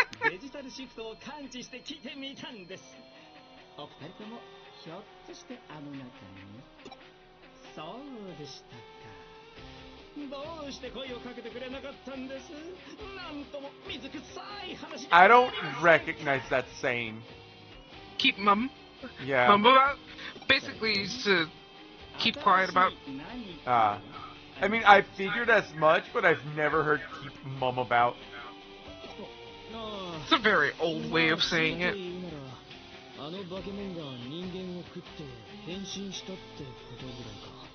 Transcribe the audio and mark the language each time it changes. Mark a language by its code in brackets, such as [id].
[ja] デジタルシフトを感知して来てみたんです。お二人ともひょっとしてあの中に。そうでしたか。どうして声をかけてくれなかったんです。なんとも水臭い話。 [en] I don't recognize that saying. Keep mum. Yeah. Mum about? Basically, is to keep quiet about. I mean, I figured as much, but I've never heard keep mum about. It's a very old way of saying it. [ja] あの化け物が人間を食って変身したってことぐらいか。